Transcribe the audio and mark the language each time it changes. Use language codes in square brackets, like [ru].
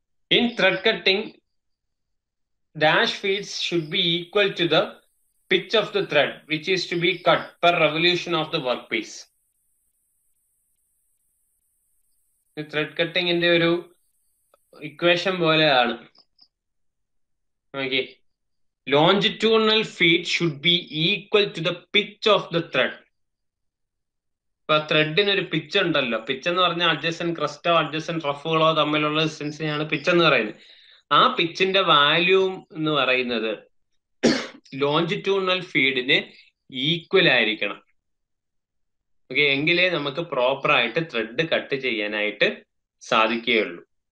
[en] In thread cutting, dash feeds should be equal to the pitch of the thread which is to be cut per revolution of the workpiece. [ml] Thread കട്ടിങ്ങിന്റെ ഒരു equation പോലെയാണ്. [en] Okay, longitudinal feed should be equal to the pitch of the thread. [ml] ഇപ്പൊ ത്രെഡിന് ഒരു pitch ഉണ്ടല്ലോ. Pitch എന്ന് പറഞ്ഞാൽ adjacent ക്രസ്റ്റോ adjacent റഫുകളോ തമ്മിലുള്ള ഡിസ്റ്റൻസിനെയാണ് pitch എന്ന് പറയുന്നത്. ആ പിച്ചിന്റെ വാല്യൂ എന്ന് പറയുന്നത് ലോഞ്ചിറ്റ്യൂണൽ ഫീഡിന് ഈക്വൽ ആയിരിക്കണം. ഓക്കെ, എങ്കിലേ നമുക്ക് പ്രോപ്പർ ആയിട്ട് ത്രെഡ് കട്ട് ചെയ്യാനായിട്ട് സാധിക്കുകയുള്ളൂ.